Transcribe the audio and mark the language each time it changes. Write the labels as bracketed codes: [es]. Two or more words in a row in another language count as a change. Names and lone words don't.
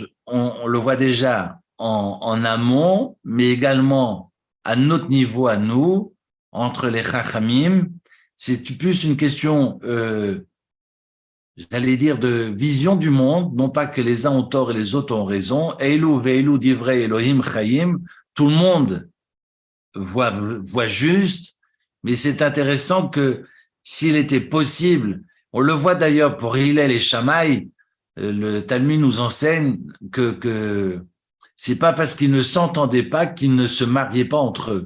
[fr] On le voit déjà en amont, mais également à notre niveau, à nous, entre les Chachamim. C'est plus une question, j'allais dire, de vision du monde, non pas que les uns ont tort et les autres ont raison. [he] אלו ואלו דברי אלהים חיים, [fr] tout le monde voit juste, mais c'est intéressant que s'il était possible, on le voit d'ailleurs pour Hillel et Shammai, le Talmud nous enseigne que c'est pas parce qu'ils ne s'entendaient pas qu'ils ne se mariaient pas entre eux.